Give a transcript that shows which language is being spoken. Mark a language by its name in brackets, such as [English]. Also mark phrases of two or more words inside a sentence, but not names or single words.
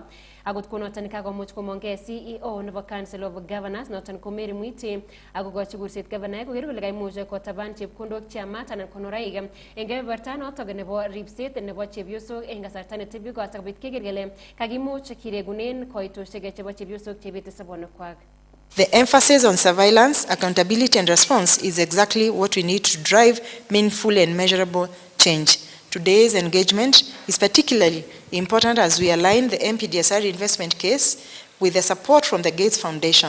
[Kipsigis] Akot konoton kakomuch komonge CEO nebo Council of Governors noton ko Mary Mwiti akokochi kurset gavanaek koker kole kaimuch kotaban chepkondok cheyamat anan konoraik en kebeberta notok nebo ripset nebo chepyosok en kasarta netebyogo asikobit keker kele kakimuch kiregunen koitosiek chebo chepyosok chebeti sobonwekwak. [English] The emphasis on surveillance, accountability and response is exactly what we need to drive meaningful and measurable change. Today's engagement is particularly important as we align the MPDSR investment case with the support from the Gates Foundation.